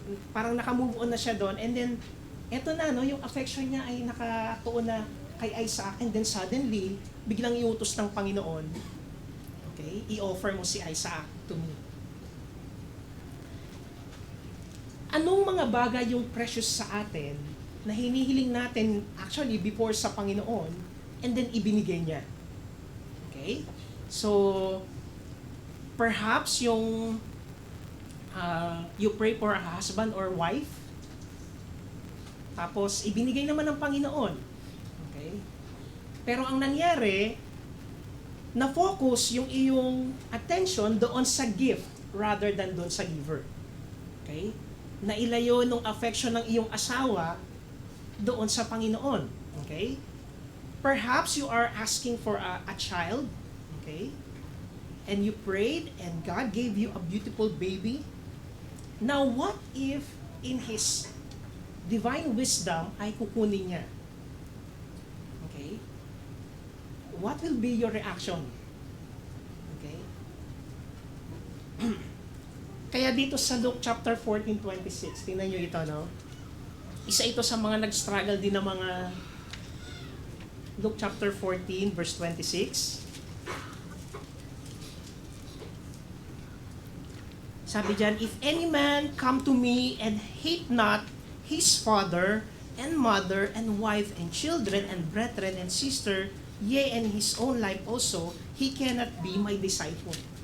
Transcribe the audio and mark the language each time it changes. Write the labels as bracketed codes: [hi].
[tl] Parang naka-move on na siya doon [en] and then [tl] eto na no, yung affection niya ay nakatuon na kay Isaac and then suddenly biglang iutos ng Panginoon, okay, i-offer mo si Isaac to me. Anong mga bagay yung precious sa atin na hinihiling natin actually before sa Panginoon and then ibinigay niya? Okay? So, [en] Perhaps yung you pray for a husband or wife, [tl] tapos ibinigay naman ng Panginoon. Okay? Pero ang nangyari, na-focus yung iyong attention doon sa gift rather than doon sa giver. Okay? Nailayo ng affection ng iyong asawa doon sa Panginoon. [en] Okay? Perhaps you are asking for a child. Okay? And you prayed and God gave you a beautiful baby. Now, what if in His divine wisdom [tl] ay kukunin niya? [en] Okay? What will be your reaction? Okay? [tl] Kaya dito sa Luke chapter 14:26, tingnan nyo ito, no? Isa ito sa mga nag-struggle din ng mga Luke chapter 14 verse 26. Sabi diyan, [en] if any man come to me and hate not his father and mother and wife and children and brethren and sister, yea, and his own life also, he cannot be my disciple.